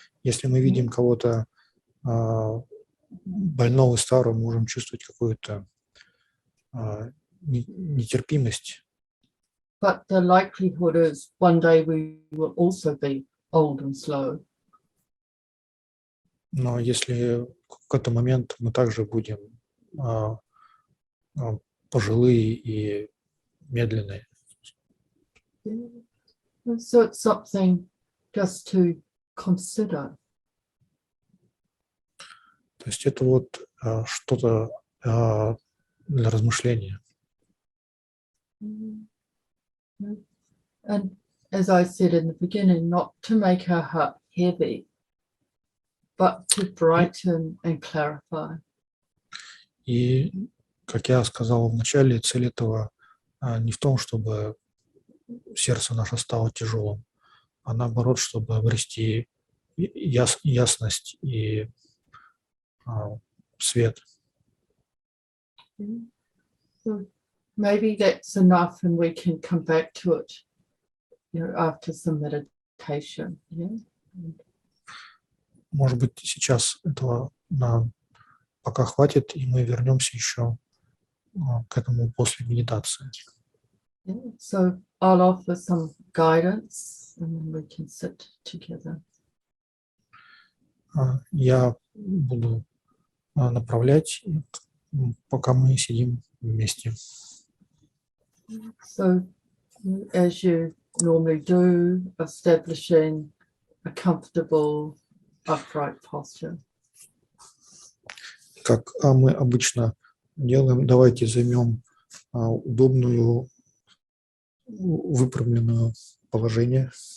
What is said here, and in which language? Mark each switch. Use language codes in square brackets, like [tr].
[ru] Если мы видим кого-то больного и старого, мы можем чувствовать какую-то нетерпимость. [en] But the likelihood is one day we will also be old and slow. [ru] Но если в какой-то момент мы также будем пожилые и медленные. [en] So it's something just to consider. [ru] То есть это вот что-то для размышления. [en] And as I said in the beginning, not to make our heart heavy, but to brighten and clarify. [ru] И Как я сказал в начале, цель этого не в том, чтобы сердце наше стало тяжелым, а наоборот, чтобы обрести ясность и свет. [en] So maybe that's enough and we can come back to it, after some meditation. Yeah. [ru] Может быть, сейчас этого нам пока хватит, и мы вернемся еще к этому после медитации. [en] Yeah. So I'll offer some guidance and then we can sit together. [ru] Я буду направлять, пока мы сидим вместе. [en] So as you normally do, establishing a comfortable upright posture. [ru] Как мы обычно делаем, давайте займем удобную, выпрямленное положение.